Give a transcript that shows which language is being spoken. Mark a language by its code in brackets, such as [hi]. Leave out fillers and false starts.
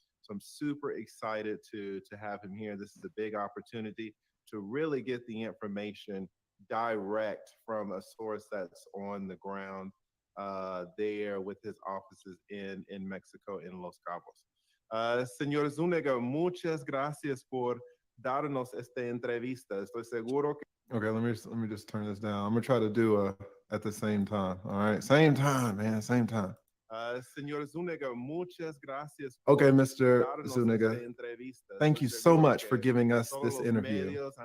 [en] So I'm super excited to have him here. This is a big opportunity to really get the information direct from a source that's on the ground there with his offices in Mexico, in Los Cabos. [es] Señor Zuniga, muchas gracias por darnos esta entrevista. Estoy seguro que... [en] Okay, let me just turn this down. I'm gonna try to do at the same time. All right, same time, man, same time. [es] Señor Zuniga, muchas gracias. [en] Okay, Mr. Zuniga, thank you so much for giving us this interview.